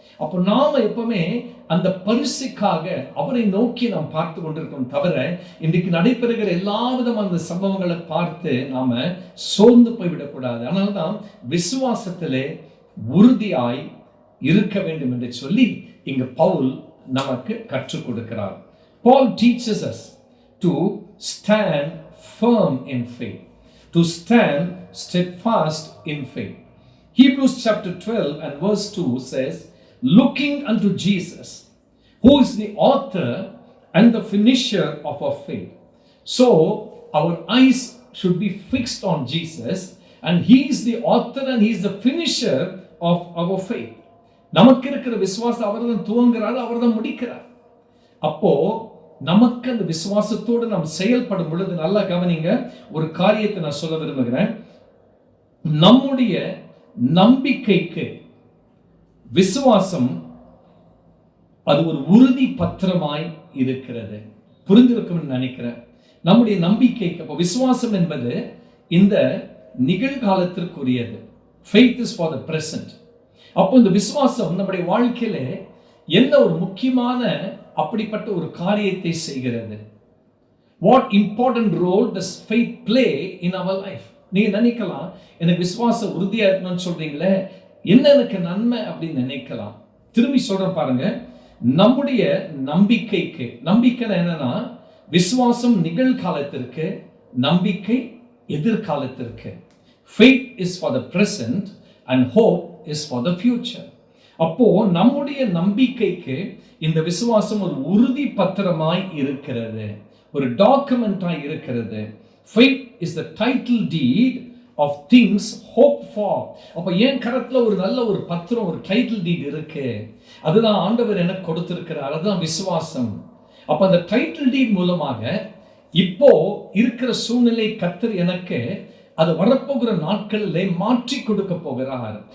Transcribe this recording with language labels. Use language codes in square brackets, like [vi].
[ta] அப்போ நாம எப்பவுமே அந்த பரிசுக்காக அவரை நோக்கி நாம் பார்த்து கொண்டிருக்கோம். தவிர இன்றைக்கு நடைபெறுகிற எல்லா விதமான சம்பவங்களை பார்த்து நாம சோர்ந்து போய்விடக்கூடாது. அதனால்தான் விசுவாசத்திலே உறுதியாய் இருக்க வேண்டும் என்று சொல்லி இங்க பவுல் நமக்கு கற்றுக் கொடுக்கிறார். [en] Paul teaches us to stand firm in faith, to stand steadfast in faith. Hebrews chapter 12 and verse 2 says, looking unto Jesus, who is the author and the finisher of our faith. So our eyes should be fixed on Jesus, and he is the author and he is the finisher of our faith. [ta] நமக்கு இருக்கிற விசுவாசம் அவர்தான் துவங்குறார், அவர்தான் முடிக்கிறார். அப்போ நமக்கு அந்த விசுவாசத்தோடு நாம் செயல்படும் பொழுது நல்லா கவனிங்க, ஒரு காரியத்தை நான் சொல்ல விரும்புகிறேன். நம்முடைய நம்பிக்கைக்கு விசுவாசம் அது ஒரு உறுதி பத்திரமாய் இருக்கிறது. புரிந்திருக்கும் நினைக்கிறேன். நம்முடைய நம்பிக்கைக்கு அப்போ விசுவாசம் என்பது இந்த நிகழ்காலத்திற்குரியது. [en] Faith is for the present. [ta] அப்போ இந்த விசுவாசம் நம்முடைய வாழ்க்கையில என்ன ஒரு முக்கியமான அப்படிப்பட்ட ஒரு காரியத்தை செய்கிறது. [en] What important role does faith play in our life? [ta] நீங்க நினைக்கலாம், எனக்கு விசுவாசம் உறுதியா இருக்கணும்னு சொல்றீங்களே, என்ன எனக்கு நன்மை அப்படின்னு நினைக்கலாம். திரும்பி சொல்றேன் பாருங்க, நம்முடைய நம்பிக்கை என்னன்னா, விசுவாசம் நிகழ்காலத்திற்கு, நம்பிக்கை எதிர்காலத்திற்கு. [en] Faith is for the present and hope is for the future. [ta] அப்போ நம்முடைய நம்பிக்கைக்கு இந்த விசுவாசம் ஒரு உறுதி பத்திரமாய் இருக்கிறது, ஒரு டாக்குமெண்டாய் இருக்கிறது. [en] Faith is the title deed of things hoped for. [ta] அப்ப என் கரத்துல ஒரு நல்ல ஒரு பத்திரம், ஒரு டைட்டில் டீட் இருக்கு. அதுதான் ஆண்டவர் எனக்கு கொடுத்திருக்கிறார். அதுதான் விசுவாசம். அப்ப அந்த டைட்டில் டீட் மூலமாக இப்போ இருக்கிற சூழ்நிலை கர்த்தர் எனக்கு அது வரப்போகிற நாட்களிலே மாற்றி கொடுக்க போகிறார்.